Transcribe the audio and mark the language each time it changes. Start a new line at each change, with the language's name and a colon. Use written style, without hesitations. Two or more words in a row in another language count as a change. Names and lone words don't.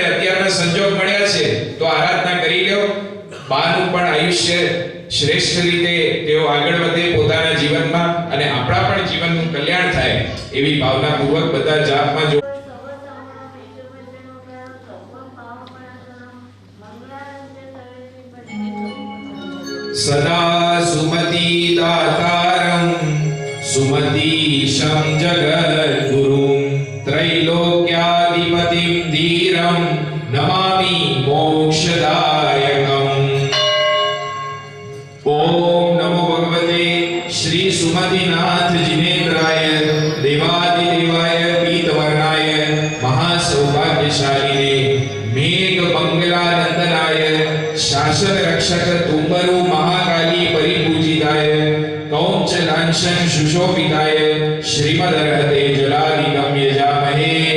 Gujarati: અત્યારના સંજોગ મળ્યા છે તો આરાધના કરી લ્યો। બાનું પણ આયુષ્ય શ્રેષ્ઠ રીતે તેઓ આગળ વધે પોતાના જીવનમાં અને આપણા પણ જીવનનું કલ્યાણ થાય એવી ભાવનાપૂર્વક બધા જાપમાં જો।
Sanskrit: सदा सुमति दातारं सुमतीशं जगद्गुरुं त्रैलोक्याधिपतिं धीरं नमामि मोक्षदायकम्। ओम नमो भगवते श्री सुमतिनाथ जिनेन्द्राय देवादिदेवाय पीतवर्णाय महासौभाग्यशालिने मेघ मंगलानंदनाय शासन रक्षक तुम्बरु महाकाली परिपूजिताय कौंच लांछन सुशोभिताय श्रीमदर्हते जलादिकं यजामहे।